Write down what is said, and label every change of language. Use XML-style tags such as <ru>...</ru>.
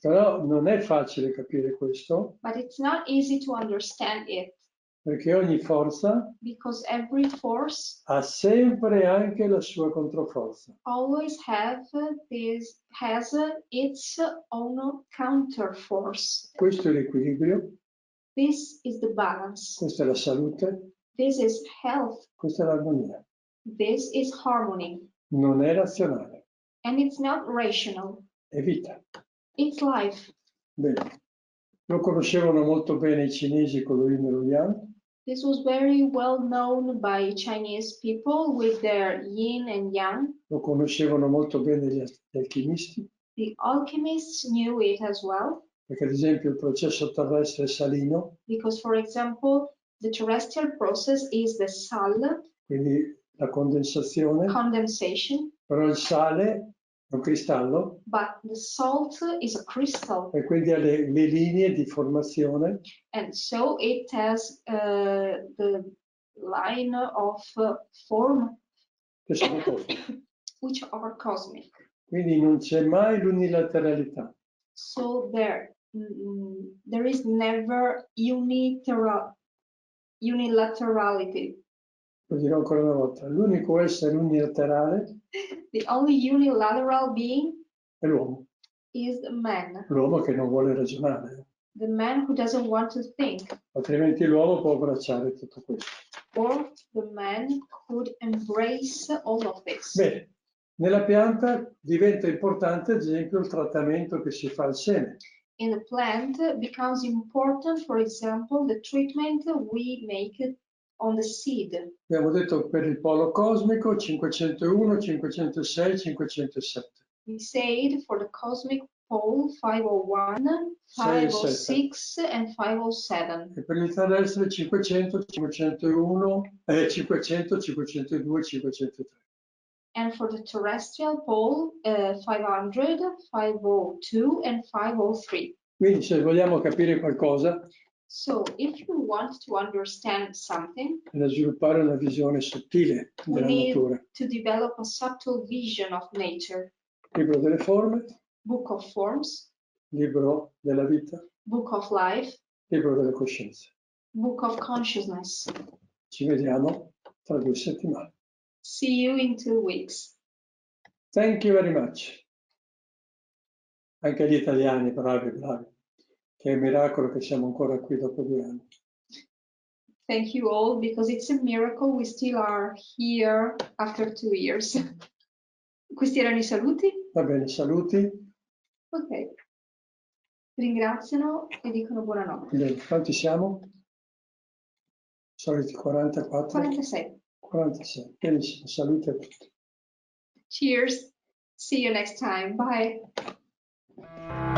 <it>Però non è facile capire questo,</it> <en>But it's not easy to understand it,</en> <it>perché ogni forza</it> <en>because every force</en> <it>ha sempre anche la sua controforza.</it> <en>always has its own counter force.</en> <it>Questo è l'equilibrio,</it> <en>This is the balance.</en> <it>questa è la salute,</it> <en>This is health.</en> <it>questa è l'armonia.</it> <en>This is harmony.</en> <it>Non è razionale,</it> <en>And it's not rational.</en> <it>è vita.</it> <en>It's life.</en> <it>Bene. Lo conoscevano molto bene i cinesi con lo yin e lo yang.</it> <en>This was very well known by Chinese people with their yin and yang.</en> <it>Lo conoscevano molto bene gli alchimisti,</it> <en>The alchemists knew it as well,</en> <it>perché ad esempio il processo terrestre è salino,</it> <en>because, for example, the terrestrial process is the sal,</en> <it>quindi la condensazione,</it> <en>condensation,</en> <it>però il sale è un cristallo</it> <en>but the salt is a crystal,</en> <it>e quindi ha le linee di formazione</it> <en>and so it has the line of form</en> <it>che sono cosmiche.</it> <en>which are cosmic.</en> <it>Quindi non c'è mai l'unilateralità.</it> <en>So there is never unilaterality.</en> <it>Lo dirò ancora una volta, l'unico essere unilaterale</it> <en>The only unilateral being</en> <it>è l'uomo,</it> <en>is the man.</en> <it>l'uomo che non vuole ragionare,</it> <en>The man who doesn't want to think,</en> <it>altrimenti l'uomo può abbracciare tutto questo.</it> <en>or the man could embrace all of this.</en> <it>Bene, nella pianta diventa importante ad esempio il trattamento che si fa al seme.</it> <en>in the plant becomes important, for example, the treatment we make on the seed.</en> <it>Abbiamo detto per il polo cosmico 501, 506, 507.</it> <en>We said for the cosmic pole 501, 506 and 507.</en> <it>E per il terrestre 500, 501, 500, 502, 503.</it> <en>And for the terrestrial pole 500, 502 and 503.</en> <it>Quindi se vogliamo capire qualcosa,</it> <en>So if you want to understand something,</en> <it>da sviluppare una visione sottile</it> <en>we</en> <it>della</it> <en>need</en> <it>natura.</it> <en>to develop a subtle vision of nature.</en> <it>Libro delle forme,</it> <en>Book of forms,</en> <it>libro della vita,</it> <en>book of life,</en> <it>libro della coscienza.</it> <en>book of consciousness.</en> <it>Ci vediamo tra 2 settimane.</it> <en>See you in 2 weeks. Thank you very much.</en> <it>Anche gli italiani, bravi, bravi. Che è un miracolo che siamo ancora qui dopo 2 anni.</it> <en>Thank you all, because it's a miracle we still are here after 2 years.</en> <it>Questi erano i saluti? Va bene, saluti. Ok. Ringraziano e dicono buonanotte. Bene, quanti siamo? Soliti 44? 46. 46. Benissimo, saluti a tutti.</it> <en>Cheers. See you next time. Bye.</en>